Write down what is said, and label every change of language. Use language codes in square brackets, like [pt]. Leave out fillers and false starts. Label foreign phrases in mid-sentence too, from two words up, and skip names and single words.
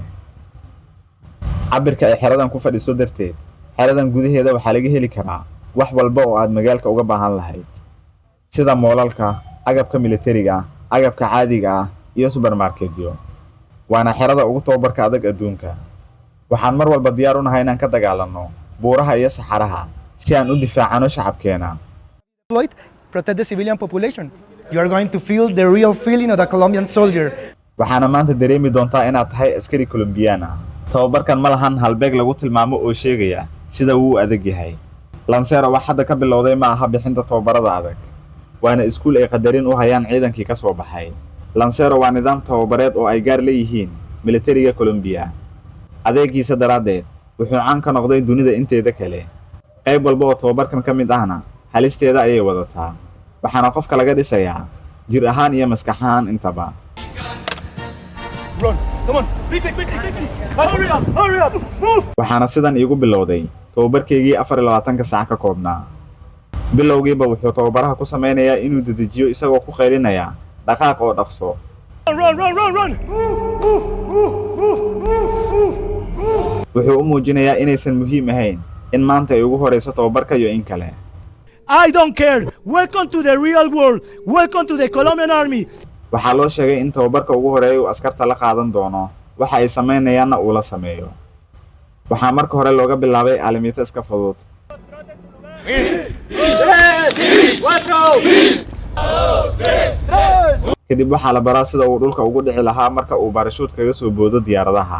[so] Cabirka ay xeradan ku fadhiso darteed, xeradan gudaheeda waxaa laga heli karaa wax walba oo aad magaalka uga baahan lahayd, sida moolalka, agabka militariga, agabka caadiga ah iyo supermarketyo. Waana xerada ugu tababarka adag adduunka. Waxaan mar walba diyaar u nahay inaan ka dagaalanno buuraha iyo saxaraha si aan u difaacano shacabkeena. [en] Protect the civilian population. You are going to feel the real feeling of the Colombian soldier. [so] Waxaana maanta dareemi doontaa inaad tahay askari Kolombiyaan ah. Tababarkan ma lahan halbeeg lagu tilmaamo oo sheegaya sida uu adag yahay. Lancero wax hadda ka bilowday ma aha bixinta tababarada adag. Waana iskuul ay qadarin u hayaan ciidankii ka soo baxay. Lancero waa nidaam tababareed oo ay gaar leeyihiin militariga Colombia. Adeegiisa daraadeed wuxuu caan ka noqday dunida inteeda kale. Qayb walba oo tababarkan ka mid ahna halisteeda ayay wadataa. Waxaana qofka laga dhisayaa jir ahaan iyo maskax ahaan intaba. [en] Run. Come on. Quickly. Hurry up. Move. [so] Waxaana sidan iigu bilowday tababarkeygii 24 saac ka koobnaa. Bilowgiiba wuxuu tababaraha ku sameynayaa inuu dedejiyo isagoo ku qaylinaya dhaqaaq oo dhaqso. [en] Run. [so] Wuxuu u muujinayaa inaysan muhiim ahayn in maanta ay ugu horeyso tababarka iyo in kale. [en] I don't care. Welcome to the real world. Welcome to the Colombian army. [so] Waxaa loo sheegay in tababarka ugu horeeya uu askarta la qaadan doono waxa ay sameynayaanna uu la sameeyo. Waxaa marka hore looga bilaabay aalamiito iska fudud. Kadib waxaa la baraa sida uu dhulka ugu dhici lahaa marka uu baarashuut kaga soo boodo diyaaradaha.